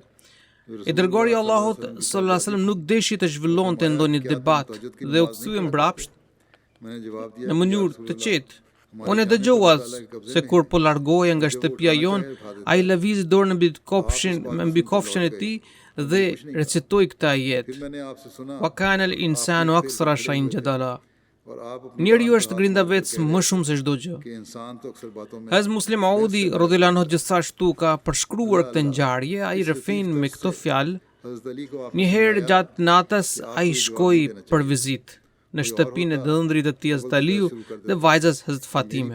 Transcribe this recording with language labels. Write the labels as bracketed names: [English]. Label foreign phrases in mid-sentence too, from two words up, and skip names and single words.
[Albanian] I dërguari i Allahut [Arabic] صلى الله عليه وسلم [Albanian] nuk deshi të zhvillonte ndonjë debat dhe u kthye mbrapsht në mënyrë të qetë. Unë e dëgjova se kur po largohej nga shtëpia jon, ai lëvizi dorën mbi kofshën e tij dhe recitoi këtë ajet: [Arabic] "وكان الإنسان أكثر شيء جدلا." [Albanian] Njeriu është grindavec më shumë se çdo gjë. Hazrat Muslim Audi [Arabic] رضي الله عنه [Albanian] gjithashtu ka përshkruar këtë ngjarje. Ai rëfen me këto fjalë: "Një herë gjatë natës ai shkoi për vizitë në shtëpinë e dëndrit të tij Hazrat Aliu dhe vajzës Hazrat Fatime.